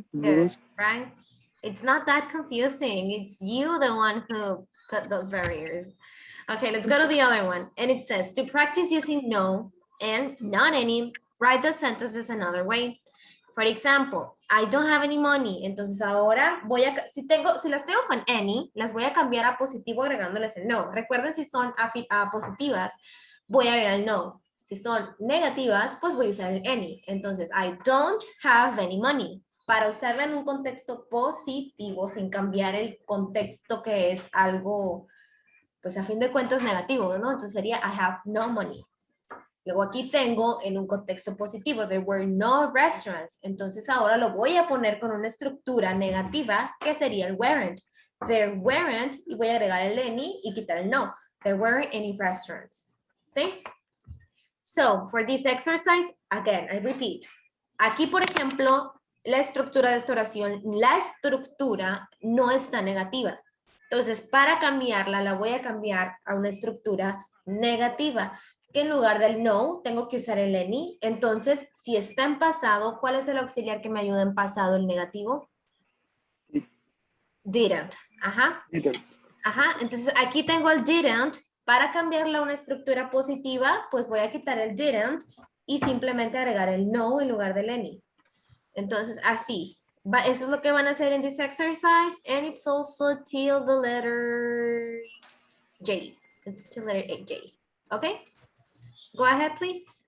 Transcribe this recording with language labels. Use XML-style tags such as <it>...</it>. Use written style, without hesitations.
<en>Good, right? It's not that confusing. It's you, the one who put those barriers. Okay, let's go to the other one. And it says, to practice using no and not any, write the sentences another way. For example, I don't have any money.</en> <es>Entonces ahora voy a, si las tengo con any, las voy a cambiar a positivo agregándoles el no. Recuerden, si son positivas, voy a agregar el no. Si son negativas, pues voy a usar el any.</es> <en>Entonces, I don't have any money.</en> <es>Para usarla en un contexto positivo, sin cambiar el contexto que es algo, pues a fin de cuentas negativo, ¿no? Entonces sería</es> <en>I have no money.</en> <es>Luego aquí tengo en un contexto positivo,</es> <en>there were no restaurants.</en> <es>Entonces ahora lo voy a poner con una estructura negativa que sería el weren't. There weren't, y voy a agregar el any y quitar el no.</es> <en>There weren't any restaurants. ¿Sí? So, for this exercise, again, I repeat.</en> <es>Aquí, por ejemplo, la estructura de esta oración, la estructura no está negativa. Entonces, para cambiarla, la voy a cambiar a una estructura negativa, que en lugar del no, tengo que usar el any. Entonces, si está en pasado, ¿cuál es el auxiliar que me ayuda en pasado, el negativo?</es> <en>Didn't. Ajá. Didn't. Ajá.</en> <es>Entonces, aquí tengo el didn't. Para cambiarla a una estructura positiva, pues voy a quitar el didn't y simplemente agregar el no en lugar del any. Entonces, así. Eso es lo que van a hacer en</es> <en>this exercise. And it's also till the letter J. It's till letter J. Okay? Go ahead, please.</en>